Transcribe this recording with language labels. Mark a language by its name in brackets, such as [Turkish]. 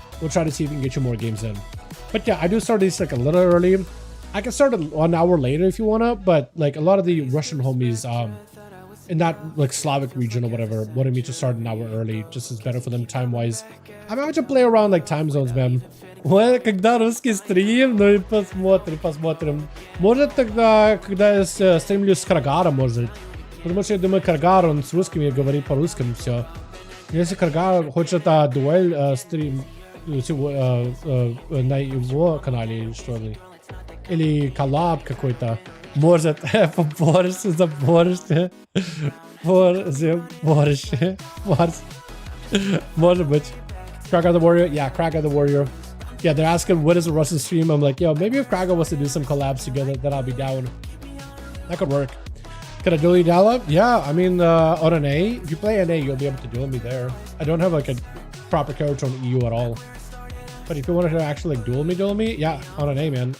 [English] We'll try to see if we can get you more games in. But yeah, I do start these like a little early. I can start 1 hour later if you wanna, but like a lot of the Russian homies, in that like Slavic region or whatever, wanted me to start an hour early, just as better for them time-wise. I'm about to play around like time zones, man. [Russian] Когда русский стрим, ну и посмотрим. Может тогда, когда я стримлю с Каргаром, может. Потому что я думаю, Каргар, он с русскими говорит по-русски, все. Если Каргар хочет дуэль стрим на его канале, что ли, или коллаб какой-то, может, побольше, заборше, борше, может быть. [English] Kraga the Warrior? Yeah, Kraga the Warrior. Yeah, they're asking what is a Russian stream. I'm like, yo, maybe if Kraga wants to do some collabs together, then I'll be down. That could work. Can I duel you, Dala? Yeah, I mean, on an A, if you play NA, you'll be able to duel me there. I don't have like a proper character on EU at all. But if you wanted to actually like duel me, yeah, on an A, man.